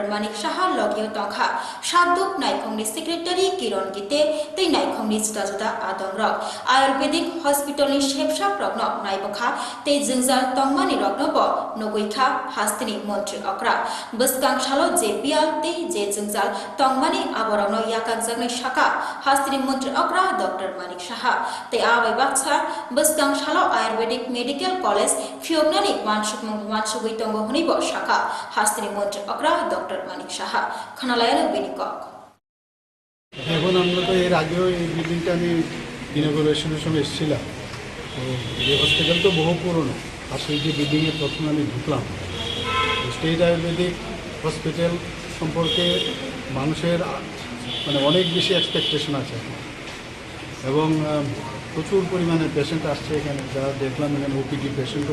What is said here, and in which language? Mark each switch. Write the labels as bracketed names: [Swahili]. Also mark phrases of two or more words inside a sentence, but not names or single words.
[Kok Borok] Manik Shaha Logio Tongkha Shaduk Naikhongni Secretary Kiron Gite tei Naikhongni juda adongrok Ayurvedic Hospital ni shepshap rokno naibokha tei jingjal tongmani rokno bo nogoikha Hastini Montri Akra buskang shalo JPL tei je jingjal tongmani aborano yakak jagnai shaka hastini mantri akra Dr. Manik Shaha tei abai baksa buskang shalo Ayurvedic Medical College Fiobnani wansugui tongo hunibo shaka hastini mantri akra Dr. Manik Shaha khanalayana binikok [Bangla] এখন আমরা তো এর আগেও এই বিল্ডিংটা আমি ইনগুরেশনের সময় এসেছিলাম তো এই হসপিটাল তো বহু পুরনো আর সেই যে বিল্ডিংয়ে প্রথমে আমি ঢুকলাম স্টেট আয়ুর্বেদিক হসপিটাল সম্পর্কে মানুষের মানে অনেক বেশি এক্সপেকটেশন আছে এবং প্রচুর পরিমাণে পেশেন্ট আসছে এখানে যারা দেখলাম এখানে [English] OPD patient